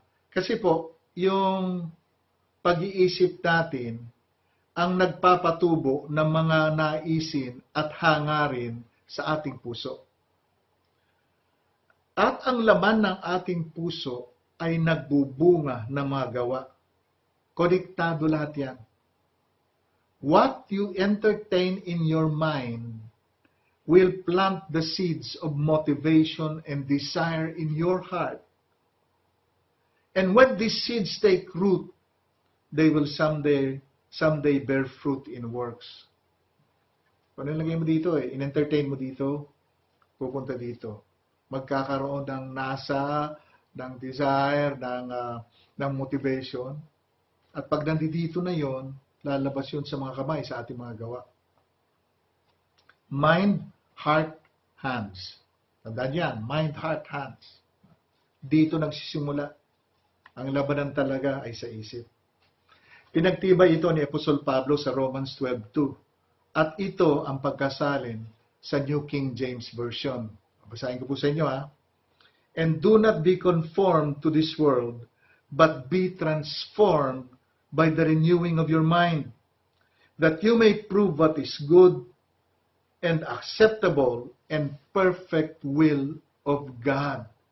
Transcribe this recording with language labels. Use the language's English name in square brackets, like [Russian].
[Filipino] Kasi po, yung pag-iisip natin ang nagpapatubo ng mga naisin at hangarin sa ating puso. At ang laman ng ating puso ay nagbubunga ng mga gawa. Konektado lahat yan. [English] What you entertain in your mind will plant the seeds of motivation and desire in your heart. And when these seeds take root, they will someday bear fruit in works. [Filipino] Kung nilagay mo dito in-entertain mo dito, pupunta dito. Magkakaroon ng nasa, ng desire, ng motivation. At pag nandito na yon, lalabas yun sa mga kamay, sa ating mga gawa. [English] Mind, heart, hands. [Filipino] Tandaan yan, [English] mind, heart, hands. [Filipino] Dito nagsisimula. Ang labanan talaga ay sa isip. Pinagtibay ito ni Apostol Pablo sa Romans 12:2. At ito ang pagkasalin sa New King James Version. Basahin ko po sa inyo [English] And do not be conformed to this world, but be transformed by the renewing of your mind, that you may prove what is good and acceptable and perfect will of God.